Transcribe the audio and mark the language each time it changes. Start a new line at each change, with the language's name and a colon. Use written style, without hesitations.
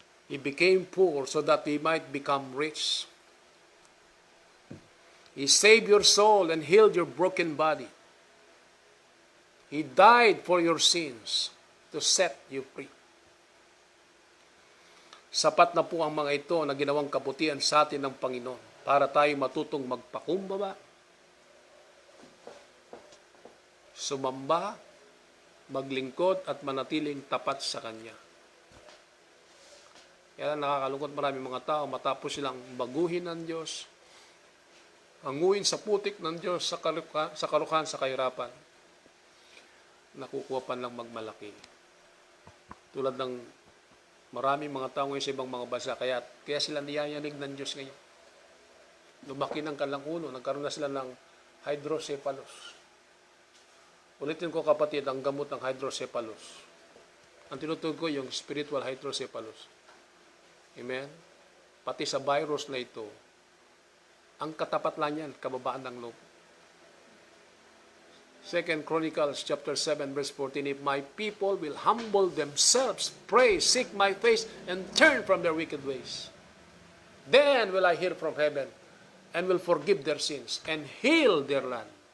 English: He became poor so that we might become rich. He saved your soul and healed your broken body. He died for your sins to set you free.
Filipino: Sapat na po ang mga ito na ginawang kabutihan sa atin ng Panginoon para tayo matutong magpakumbaba, sumamba, maglingkod at manatiling tapat sa Kanya. Kaya nakakalungkot maraming mga tao matapos silang baguhin ng Diyos, hanguin sa putik ng Diyos sa karukan, sa kahirapan, nakukuha pa lang magmalaki. Tulad ng maraming mga tao ngayon sa ibang mga bansa, kaya sila niyayanig ng Diyos ngayon. Lumaki ng kanilang ulo, nagkaroon na sila ng hydrocephalus. Ulitin ko, kapatid, ang gamot ng hydrocephalus. Ang tinutukoy ko yung spiritual hydrocephalus. Amen? Pati sa virus na ito, ang katapat lang yan, kababaan ng loob.
English: 2 Chronicles chapter 7 verse 14, if my people will humble themselves, pray, seek my face, and turn from their wicked ways, then will I hear from heaven, and will forgive their sins, and heal their land.